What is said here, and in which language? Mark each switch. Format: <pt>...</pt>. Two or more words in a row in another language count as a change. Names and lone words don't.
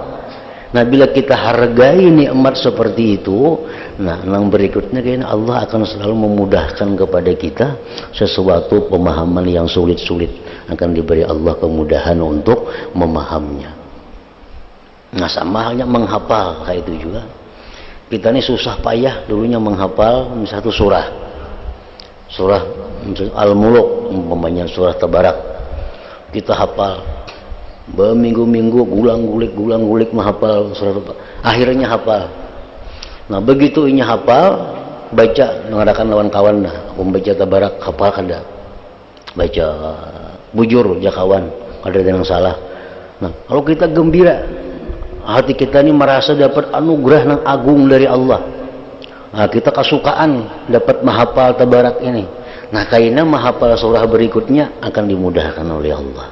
<id>Nah bila kita hargai nikmat seperti itu, nah yang berikutnya kayaknya Allah akan selalu memudahkan kepada kita sesuatu pemahaman yang sulit-sulit, akan diberi Allah kemudahan untuk memahaminya. Nah sama halnya menghafal kayak itu juga. Kita ini susah payah dulunya menghafal satu surah Al-Muluk, umpamanya surah Tabarak, kita hafal berminggu-minggu, gulang-gulik menghafal surah, akhirnya hafal.</id> <bjn>Nah begitu ini hafal, baca mengadakan lawan kawan, nah membaca Tabarak hafal kada, baca bujur ya kawan, ada yang salah.</bjn> <id>Nah kalau kita gembira, hati kita ini merasa dapat anugerah yang agung dari Allah. Nah, kita kesukaan dapat menghafal Tabarak ini. Nah kayaknya menghafal surah berikutnya akan dimudahkan oleh Allah.</id>